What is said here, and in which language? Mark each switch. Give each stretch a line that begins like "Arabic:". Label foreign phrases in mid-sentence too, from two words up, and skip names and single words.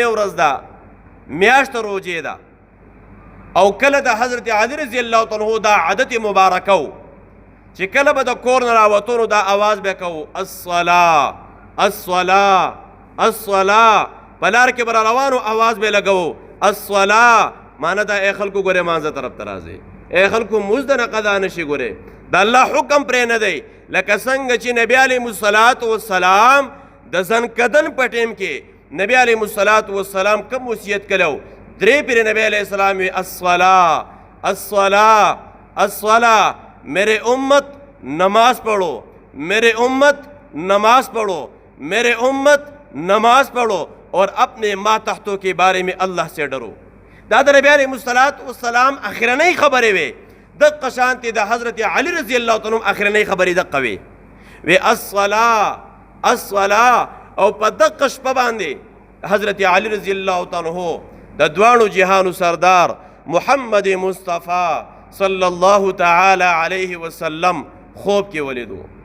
Pashto: ورځ ده، میاشت روجې ده، او کله د حضرت علي
Arabic: رضی الله تعالی عنہ
Pashto: دا عادت مبارکه و چې کله به د کور نه راوتو نو دا آواز به کوو
Arabic: الصلاة الصلاة الصلاة،
Pashto: په لار کې به را روانو آواز به لګوو الصلاة، معنی دا ای خلکو ګورې مانځه طرف ته راځئ، ای خلکو مونځ د نه قضا نشي ګورې، د الله حکم پرې نه دی. لکه څنګه چې نبی
Arabic: علیه الصلاة والسلام
Pashto: د ځنکدن په ټیم کې نبی
Arabic: علیه الصلاة والسلام
Pashto: کوم وصیت کړی و، درې پیرې نبی
Arabic: علیه السلام
Pashto: وی
Arabic: الصلاة الصلاة الصلاة،
Urdu: میرے امت نماز پڑھو، میرے امت نماز پڑھو، میرے امت نماز پڑھو، اور اپنے ماتحتوں کے بارے میں اللہ سے ڈرو.
Pashto: دا د نبی
Arabic: علیہ الصلاة والسلام
Pashto: اخرنۍ خبرې وې، دقه شانتې د حضرت علي
Arabic: رضی الله تعالی عنہ
Pashto: اخرنۍ خبرې دقه وې، وی
Arabic: الصلاة الصلاة،
Pashto: او په دقه شپه باندې حضرت علي
Arabic: رضی الله تعالی عنہ
Pashto: د دواړو جهانو سردار محمد مصطفی
Arabic: صلی الله تعالی علیه وسلم
Pashto: خوب کې ولیدو.